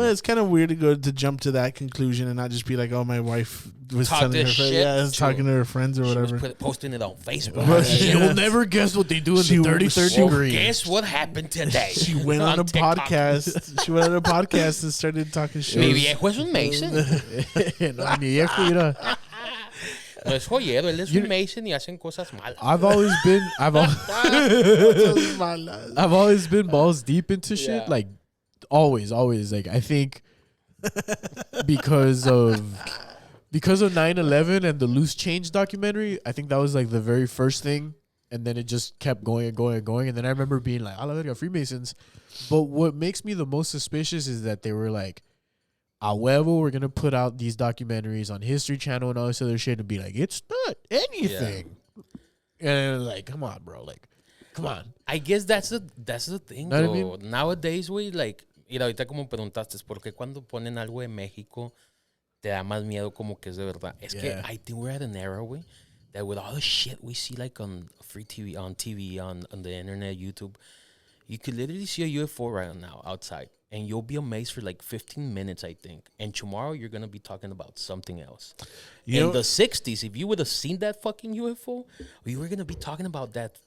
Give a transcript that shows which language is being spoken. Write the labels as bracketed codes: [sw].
[en] Well, it's kind of weird to jump to that conclusion and not just be like, oh, my wife was telling her friends. Talking to her friends or whatever. Was posting it on Facebook. You'll never guess what they do in the 33rd degree. Guess what happened today? She went on a podcast. She went on a podcast and started talking shit. [es] Mi viejo es un Mason. No, mi viejo, mira. No es joyero, él es un Mason y hacen cosas malas. [en] I've always been balls deep into shit. Yeah. Like always. Like I think because of 9/11 and the Loose Change documentary, I think that was like the very first thing, and then it just kept going and going and going. And then I remember being like, "I love Freemasons," but what makes me the most suspicious is that they were like, [es] "A huevo, [en] we're gonna put out these documentaries on History Channel and all this other shit," and be like, "It's not anything." Yeah. And like, come on, bro, like, come on. I guess that's the thing, Know though. what I mean? Nowadays, we like, [es] mira, ahorita como preguntaste, ¿por qué cuando ponen algo de México te da más miedo como que es de verdad? Es que [en] I think we're at an era, way, that with all the shit we see like on free TV, on the internet, YouTube, you could literally see a UFO right now outside. And you'll be amazed for like 15 minutes, I think. And tomorrow you're going to be talking about something else. In the 60s, if you would have seen that fucking UFO, you were going to be talking about that